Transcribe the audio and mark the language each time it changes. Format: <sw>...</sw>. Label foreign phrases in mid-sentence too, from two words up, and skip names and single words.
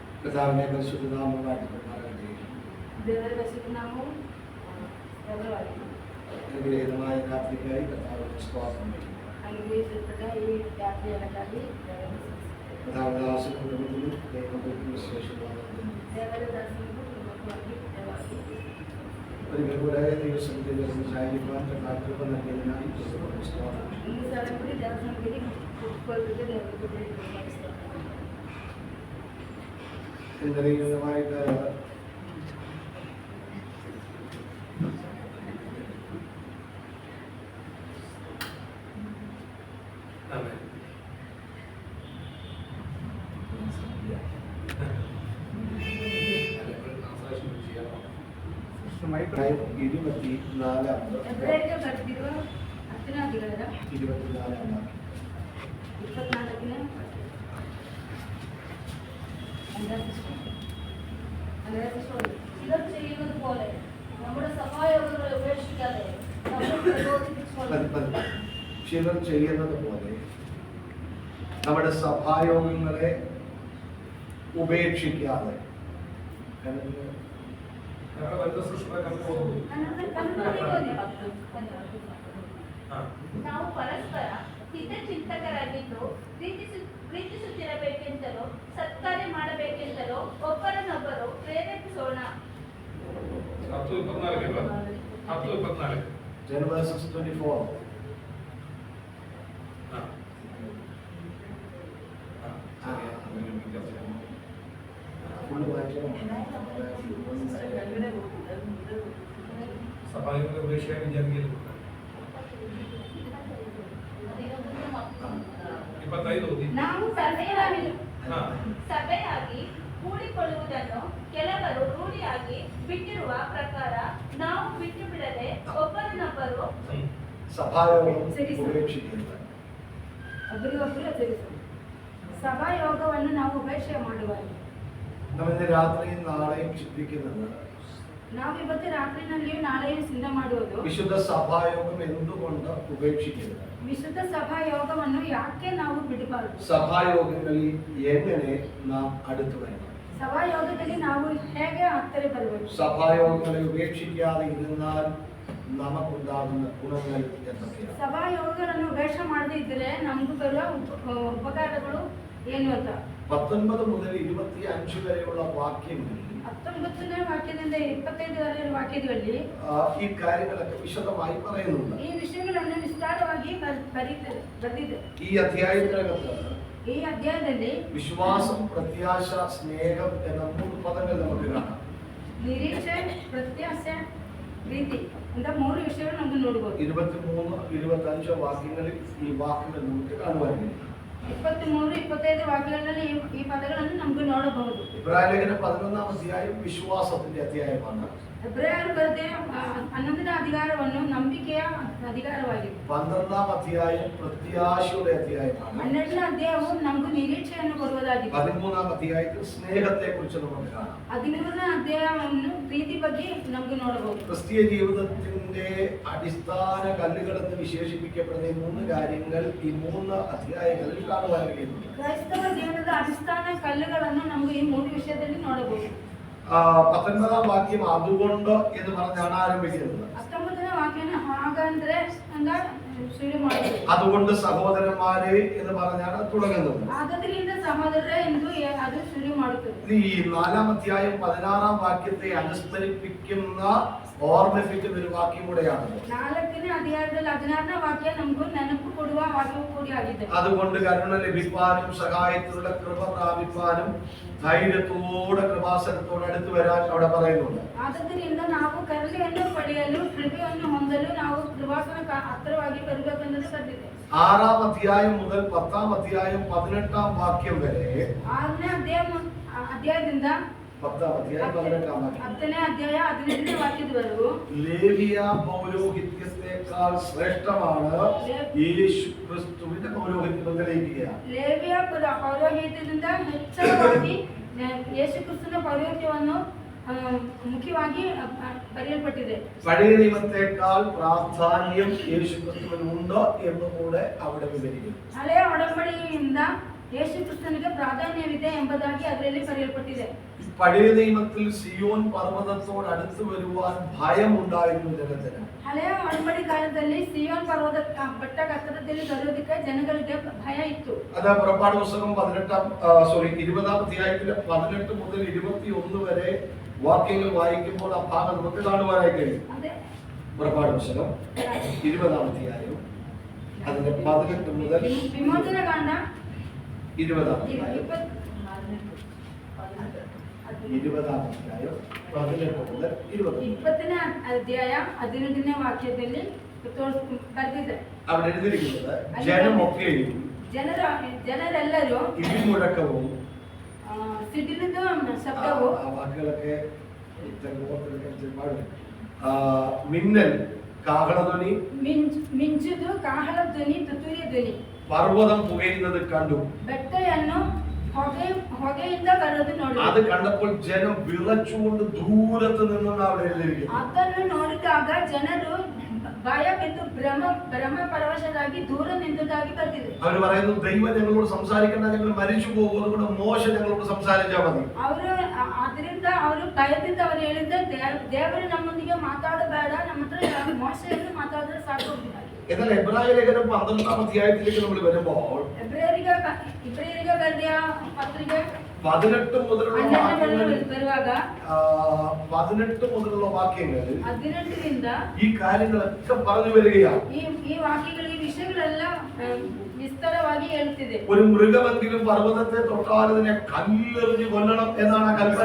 <ml>കർത്താവിനെ പരിശുദ്ധനാമം വാഴ്ത്തപ്പെടുമാറാകട്ടെ.</ml> <kn>ದೇವರ ಹೆಸರಿನಾಮವು ಸ್ತೋತ್ರವಾಗಲಿ.</kn> <ml>അനുഗ്രഹീതമായ രാത്രിക്കായി കർത്താവിനെ സ്തോത്രം ചെയ്യുന്നു. അനുഗ്രഹിക്കപ്പെട്ട ഈ രാത്രിയിലക്കായി കർത്താവിന്റെ ദാസനും കുടുംബത്തിനും ദൈവത്തിന് വിശേഷമാണ്.</ml> <kn>ದೇವರ ದರ್ಶನಕ್ಕೂ ಕುಟುಂಬಕ್ಕೂ ದೇವರಾಗಿ</kn> <ml>ഒരിക്കൽ കൂടെ ദൈവസന്നിധിയിൽ ഒരുമിച്ചായിരിക്കാൻ കർത്താവ് നൽകിയതിനായി ദൈവത്തിന് സ്തോത്രം ചെയ്യുന്നു.</ml> <kn>ಈ ಸಲ ಕೂಡ ದೇವಸ್ಥಾನಕ್ಕೆ ಕುತ್ಕೊಳ್ಳೋದಕ್ಕೆ ದೇವರಿಗೆ</kn> <ml>അനുഗ്രഹീതമായിട്ട് ആമേൻ.</ml> <kn>ಎಬ್ರಿಯರಿಗೆ ಬರೆದಿರುವ 10ನೇ ಅಧ್ಯಾಯದ 24</kn> <ml>24ನೇ ചിലർ ചെയ്യുന്നത് പോലെ നമ്മുടെ സഭായോഗങ്ങളെ ഉപേക്ഷിക്കാതെ നമ്മൾ പ്രബോധിപ്പിച്ചുകൊണ്ട് ചിലർ ചെയ്യുന്നത് പോലെ നമ്മുടെ സഭായോഗങ്ങളെ ഉപേക്ഷിക്കാതെ ഞങ്ങളുടെ വനിതാ സൃഷ്ടിയുടെ കമ്പനി പോകുന്നു.</ml> <kn>ನಾವು ಪರಸ್ಪರ ಹಿತಚಿಂತಕರಾಗಿದ್ದು ಪ್ರೀತಿಸುತ್ತಿರಬೇಕೆಂತಲೋ ಸತ್ಕಾರ್ಯ ಮಾಡಬೇಕೆಂತಲೋ ಒಬ್ಬರನ್ನೊಬ್ಬರು ಪ್ರೇರೇಪಿಸೋಣ. 10:24 10:24</kn> <ml>Genesis 24. ഫുള്ള് വായിക്കണം. സഭായോഗങ്ങളെ ഉപേക്ഷിക്കാൻ വിചാരിക്കരുത്.</ml> <kn>25 ಓದಿ. ನಾವು ಸಭೆಯಾಗಿ ಕೂಡಿಕೊಳ್ಳುವುದನ್ನು ಕೆಲವರು ರೂಢಿಯಾಗಿ ಬಿಟ್ಟಿರುವ ಪ್ರಕಾರ ನಾವು ಬಿಟ್ಟು ಬಿಡದೆ ಒಬ್ಬರನ್ನೊಬ್ಬರು</kn> <ml>സഭായോഗം ഉപേക്ഷിക്കരുത്.</ml> <kn>ಒಬ್ಬರಿಗೊಬ್ಬರು ಎಚ್ಚರಿಸು. ಸಭಾಯೋಗವನ್ನು ನಾವು ಉಪೇಕ್ಷೆ ಮಾಡುವಾಗ</kn> <ml>നമ്മിന്ന് രാത്രിയും നാളെയും ചിന്തിക്കുന്നത്</ml> <kn>ನಾವು ಇವತ್ತು ರಾತ್ರಿನಲ್ಲಿಯೂ ನಾಳೆಯೂ ಸಿದ್ಧ ಮಾಡುವುದು</kn> <ml>വിശുദ്ധ സഭായോഗം എന്തുകൊണ്ട് ഉപേക്ഷിക്കരുത്.</ml> <kn>ವಿಶುದ್ಧ ಸಭಾಯೋಗವನ್ನು ಯಾಕೆ ನಾವು ಬಿಡಬಾರದು.</kn> <ml>സഭായോഗങ്ങളിൽ എങ്ങനെ നാം അടുത്തു വരണം.</ml> <kn>ಸಭಾಯೋಗದಲ್ಲಿ ನಾವು ಹೇಗೆ ಹತ್ತಿರ ಬರಬೇಕು.</kn> <ml>സഭായോഗങ്ങളെ ഉപേക്ഷിക്കാതെ ഇരുന്നാൽ നമുക്കുണ്ടാകുന്ന ഗുണങ്ങൾ എന്തൊക്കെയാണ്?</ml> <kn>ಸಭಾಯೋಗಗಳನ್ನು ಉಪೇಕ್ಷೆ ಮಾಡದೇ ಇದ್ದರೆ ನಮಗೂ ಬರುವ ಉಪಕಾರಗಳು ಏನು ಅಂತ</kn> <ml>19 മുതൽ 25 വരെയുള്ള വാക്യങ്ങളിൽ</ml> <kn>19ನೇ ವಾಕ್ಯದಿಂದ 25 ವರೆಗಿನ ವಾಕ್ಯದಲ್ಲಿ</kn> <ml>ഈ കാര്യങ്ങളൊക്കെ വിശദമായി പറയുന്നുണ്ട്.</ml> <kn>ಈ ವಿಷಯಗಳನ್ನು ವಿಸ್ತಾರವಾಗಿ ಬರೆದಿದೆ.</kn> <ml>ഈ അധ്യായത്തിനകത്ത്</ml> <kn>ಈ ಅಧ್ಯಾಯದಲ್ಲಿ</kn> <ml>വിശ്വാസം, പ്രത്യാശ, സ്നേഹം എന്ന 3 പദങ്ങൾ നമുക്ക് കാണാം.</ml> <kn>ನಿರೀಕ್ಷೆ, ಪ್ರತ್ಯಾಶೆ, ಪ್ರೀತಿ ಅಂತ 3 ವಿಷಯಗಳು ನಾವು ನೋಡಬಹುದು.</kn> <ml>23, 25 വാക്യങ്ങളിൽ ഈ വാക്കുകൾ നമുക്ക് കാണുവാൻ കഴിയും.</ml> <kn>23, 25 ವಾಕ್ಯಗಳಲ್ಲಿ ಈ ಪದಗಳನ್ನು ನಮಗೆ ನೋಡಬಹುದು.</kn> <ml>ഇബ്രാഹിം 11 അധ്യായം വിശ്വാസത്തിന്റെ അധ്യായമാണ്.</ml> <kn>ಎಬ್ರಿಯರು ಬರೆದ 11ನೇ ಅಧಿಕಾರವನ್ನು ನಂಬಿಕೆಯ ಅಧಿಕಾರವಾಗಿದೆ.</kn> <ml>12 അധ്യായം പ്രത്യാശയുടെ അധ്യായമാണ്.</ml> <kn>12ನೇ ಅಧ್ಯಾಯವು ನಮಗೆ ನಿರೀಕ್ಷೆಯನ್ನು ಕೊಡುವುದಾಗಿದೆ.</kn> <ml>13 അധ്യായത്തിൽ സ്നേഹത്തെ കുറിച്ച് നമുക്ക് കാണാം.</ml> <kn>13ನೇ ಅಧ್ಯಾಯವನ್ನು ಪ್ರೀತಿ ಬಗ್ಗೆ ನಮಗೆ ನೋಡಬಹುದು.</kn> <ml>ക്രിസ്തീയ ജീവിതത്തിന്റെ അടിസ്ഥാന കല്ലുകളെന്ന് വിശേഷിപ്പിക്കപ്പെടുന്ന ഈ 3 കാര്യങ്ങൾ ഈ 3 അധ്യായങ്ങളിൽ കാണുവാൻ കഴിയുന്നു.</ml> <kn>ಕ್ರೈಸ್ತವ ಜೀವನದ ಅಡಿസ്ഥാನ ಕಲ್ಲುಗಳನ್ನು ನಮಗೆ ಈ 3 ವಿಷಯದಲ್ಲಿ ನೋಡಬಹುದು.</kn> <ml>19 വാക്യം അതുകൊണ്ട് എന്ന് പറഞ്ഞാണ് ആരംഭിക്കുന്നത്.</ml> <kn>19ನೇ ವಾಕ್ಯನ ಹಾಗಂದ್ರೆ ಹಂಗ ಶುರು ಮಾಡಿದ್ರು.</kn> <ml>അതുകൊണ്ട് സഹോദരന്മാരെ എന്ന് പറഞ്ഞാണ് തുടങ്ങുന്നത്.</ml> <kn>ಆದ್ದರಿಂದ ಸಹೋದರರೇ ಎಂದು ಅದು ಶುರು ಮಾಡುತ್ತದೆ.</kn> <ml>ഈ 4 അധ്യായം 16 വാക്യത്തെ അനുസ്മരിപ്പിക്കുന്ന ഓർമ്മിപ്പിക്കുന്ന ഒരു വാക്യം കൂടെയാണ്.</ml> <kn>4ನೇ ಅಧ್ಯಾಯದಲ್ಲಿ 16ನೇ ವಾಕ್ಯ ನಮಗೂ ನೆನಪು ಕೊಡುವ ವಾಕ್ಯವೂ ಕೂಡಿಯಾಗಿದೆ.</kn> <ml>അതുകൊണ്ട് കരുണ ലഭിപ്പാനും സഹായത്തിനുള്ള കൃപ പ്രാപിപ്പാനും ധൈര്യത്തോടെ കൃപാസനത്തോടെ അടുത്ത് വരാൻ അവിടെ പറയുന്നുണ്ട്.</ml> <kn>ಆದ್ದರಿಂದ ನಾವು ಕರುಣೆಯನ್ನು ಪಡೆಯಲು ಕೃಪೆಯನ್ನು ಹೊಂದಲು ನಾವು ಕೃಪಾಸನಕ್ಕೆ ಹತ್ತಿರವಾಗಿ ಬರಬೇಕೆಂದು ಬರೆದಿದೆ.</kn> <ml>6 അധ്യായം മുതൽ 10 അധ്യായം 18 വാക്യം വരെ</ml> <kn>6ನೇ ಅಧ್ಯಾಯದಿಂದ</kn> <ml>10 അധ്യായം 18 വാക്യം</ml> <kn>10ನೇ ಅಧ್ಯಾಯ 15ನೇ ವಾಕ್ಯದವರೆಗೂ</kn> <ml>ലേവിയ പൗരോഹിത്യത്തെക്കാൾ ശ്രേഷ്ഠമാണ് യേശു ക്രിസ്തുവിന്റെ പൗരോഹിത്യം തെളിയിക്കുക.</ml> <kn>ಲೇವಿಯ ಪೌರೋಹಿತ್ಯದಿಂದ ಹೆಚ್ಚಳವಾಗಿ ಯೇಸು ಕ್ರಿಸ್ತನ ಪೌರೋಹಿತ್ಯವನ್ನು ಮುಖ್ಯವಾಗಿ ಬರೆಯಲ್ಪಟ್ಟಿದೆ.</kn> <ml>പഴയ നിയമത്തെക്കാൾ പ്രാധാന്യം യേശു ക്രിസ്തുവിനുണ്ട് എന്നുകൂടെ അവിടെ വിവരിക്കുന്നു.</ml> <kn>ಹಳೆಯ ಒಡಂಬಡಿಕೆಯಿಂದ ಯೇಸು ಕ್ರಿಸ್ತನಿಗೆ ಪ್ರಾಧಾನ್ಯವಿದೆ ಎಂಬುದಾಗಿ ಅದರಲ್ಲಿ ಬರೆಯಲ್ಪಟ್ಟಿದೆ.</kn> <ml>പഴയ നിയമത്തിൽ സിയോൻ പർവ്വതത്തോട് അടുത്ത് വരുവാൻ ഭയമുണ്ടായിരുന്നു ജനത്തിന്.</ml> <kn>ಹಳೆಯ ಒಡಂಬಡಿ ಕಾಲದಲ್ಲಿ ಸಿಯೋನ್ ಪರ್ವತ ಬೆಟ್ಟ ಹತ್ತಿರದಲ್ಲಿ ಬರೋದಕ್ಕೆ ಜನಗಳಿಗೆ ಭಯ ಇತ್ತು.</kn> <ml>അത് പുറപ്പാട് പുസ്തകം 20-ാം അധ്യായത്തിലെ 18 മുതൽ 21 വരെ വാക്യങ്ങൾ വായിക്കുമ്പോൾ ആ ഭാഗം നമുക്ക് കാണുവാനായി കഴിയും.</ml> <kn>ಅದೇ</kn> <ml>പുറപ്പാട് പുസ്തകം 20-ാം അധ്യായം അതിന്റെ 18 മുതൽ</ml> <kn>ವಿಮೋಚನ ಕಾಂಡ</kn> <ml>20-ാം അധ്യായം 20-ാം അധ്യായം 18 മുതൽ 20.</ml> <kn>20ನೇ ಅಧ್ಯಾಯ 18ನೇ ವಾಕ್ಯದಲ್ಲಿ ಬರೆದಿದೆ.</kn> <ml>അവിടെ എഴുതിയിരിക്കുന്നത് ജനമൊക്കെയും</ml> <kn>ಜನರೆಲ್ಲರೂ</kn> <ml>ഇടിമുഴക്കവും</ml> <kn>ಸಿಡಿಲಿದ್ದು ಶಬ್ದವು</kn> <ml>ആ വാക്കുകളൊക്കെ മിന്നൽ കാഹളധ്വനി</ml> <kn>ಮಿಂಚುದು ಕಾಹಳ ಧ್ವನಿ ತುತ್ತೂರಿಯ ಧ್ವನಿ</kn> <ml>പർവ്വതം പുകയുന്നത് കണ്ടു.</ml> <kn>ಬೆಟ್ಟವನ್ನು ಹೊಗೆಯಿಂದ ಬರೋದು ನೋಡಿ.</kn> <ml>അത് കണ്ടപ്പോൾ ജനം വിറച്ചുകൊണ്ട് ദൂരത്ത് നിന്നാണ് അവിടെ എഴുതിയിരിക്കുന്നത്.</ml> <kn>ಅದನ್ನು ನೋಡಿದಾಗ ಜನರು ಭಯ ಬಿದ್ದು ಭ್ರಮ ಪರವಶರಾಗಿ ದೂರ ನಿಂತದಾಗಿ ಬರ್ತಿದೆ.</kn> <ml>അവർ പറയുന്നു ദൈവം ഞങ്ങളോട് സംസാരിക്കണ്ട, ഞങ്ങൾ മരിച്ചു പോകും, അതുകൊണ്ട് മോശ ഞങ്ങളോട് സംസാരിച്ചാൽ മതി.</ml> <kn>ಅದರಿಂದ ಅವರು ಭಯದಿಂದ ಅವರು ಹೇಳಿದ ದೇವರು ನಮ್ಮೊಂದಿಗೆ ಮಾತಾಡಬೇಡ, ನಮ್ಮ ಹತ್ರ ಮೋಶೆಯನ್ನು ಮಾತಾಡಿದ್ರೆ ಸಾಕು.</kn> <ml>എന്നാൽ എബ്രായ ലേഖനം 12-ാം അധ്യായത്തിലേക്ക് നമ്മൾ വരുമ്പോൾ</ml> <kn>ಇಬ್ರಿಯರಿಗೆ ಬರೆದ ಪತ್ರಿಕೆ</kn> <ml>18 മുതലുള്ള</ml> <kn>ಬರುವಾಗ</kn> <ml>18 മുതലുള്ള വാക്യങ്ങൾ</ml> <kn>18ರಿಂದ</kn> <ml>ഈ കാര്യങ്ങളൊക്കെ പറഞ്ഞു വരികയാണ്.</ml> <kn>ಈ ವಾಕ್ಯಗಳು ಈ ವಿಷಯಗಳೆಲ್ಲ വിസ്താരವಾಗಿ ಹೇಳ್ತಿದೆ.</kn> <ml>ഒരു മൃഗമെങ്കിലും പർവ്വതത്തെ തൊട്ടാൽ അതിനെ കല്ലെറിഞ്ഞ് കൊല്ലണം എന്നാണ് ആ കൽപ്പന.</ml>